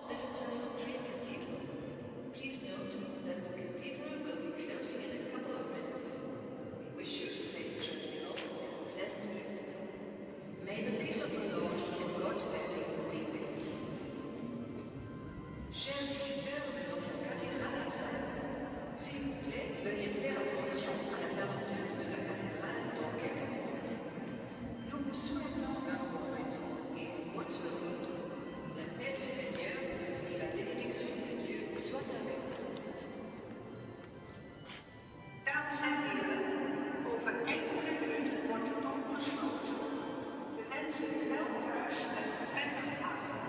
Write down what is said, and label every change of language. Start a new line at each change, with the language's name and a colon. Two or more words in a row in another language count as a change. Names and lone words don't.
English: visitors of Tree Cathedral. Please note that the cathedral will be closing in a couple of minutes. We wish you a safe journey home and a pleasant evening. May the peace of the Lord and God's blessing be with you.
French: Chers visiteurs de notre cathédrale à Trèves, s'il vous plaît, veuillez faire attention à la fermeture de la cathédrale dans quelques minutes. Nous vous souhaitons un bon retour et une bonne soirée. La paix du Seigneur et la bénédiction de Dieu soient avec vous.
Dutch: Dames en heren, over enkele minuten wordt de tocht besloten. We wensen u wel thuis een prettige avond.